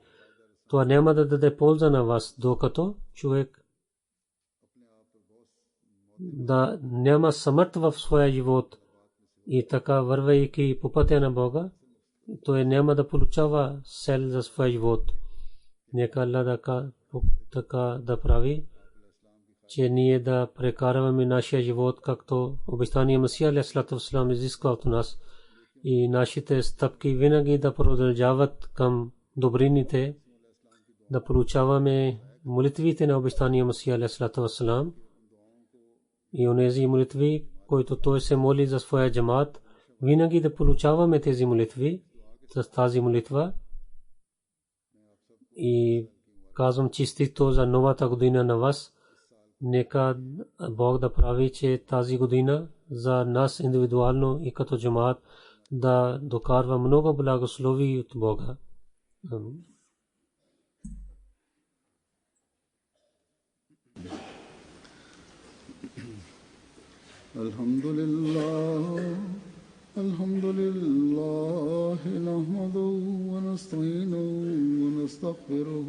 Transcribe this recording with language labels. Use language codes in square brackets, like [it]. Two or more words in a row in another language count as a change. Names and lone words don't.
[bg] Това няма да даде полза на вас, докато човек да няма смърт в своя живот и така вървейки по пътя на Бога, той няма да получава сел за своя живот. Нека Аллах така да прави, че ние да прекарваме нашия живот, както обещания Масия [ar] عليه الصلاة والسلام [bg] изисква от нас, и нашите стъпки винаги да продължават към добрините, да получаваме молитвите на обещания Масия [ar] عليه الصلاة والسلام [bg] и онези молитви, които той се моли за своя джамаат, винаги да получаваме тези молитви с тази молитва. И казвам честито за новата година на вас. Нека Бог да прави, че тази година за нас индивидуално и като джамаат да докарва много благослови от Бога. [ar] الحمد لله، نحمده ونستعينه ونستغفره.